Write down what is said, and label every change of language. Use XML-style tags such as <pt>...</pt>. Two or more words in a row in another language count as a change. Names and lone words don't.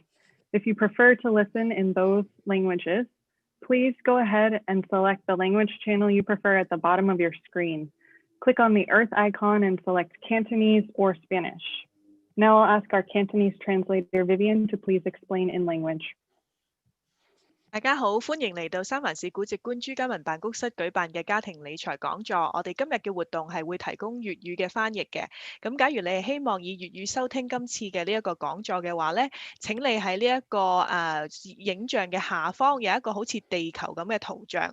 <en>If you prefer to listen in those languages, please go ahead and select the language channel you prefer at the bottom of your screen. Click on the Earth icon and select Cantonese or Spanish. Now I'll ask our Cantonese translator, Vivian, to please explain in language.</en> <yue>大家好，歡迎嚟到三藩市古籍觀朱家文辦公室舉辦嘅家庭理財講座。我哋今日嘅活動係會提供粵語嘅翻譯嘅。咁假如你係希望以粵語收聽今次嘅呢一個講座嘅話咧，請你喺呢一個影像嘅下方有一個好似地球咁嘅圖像。</yue>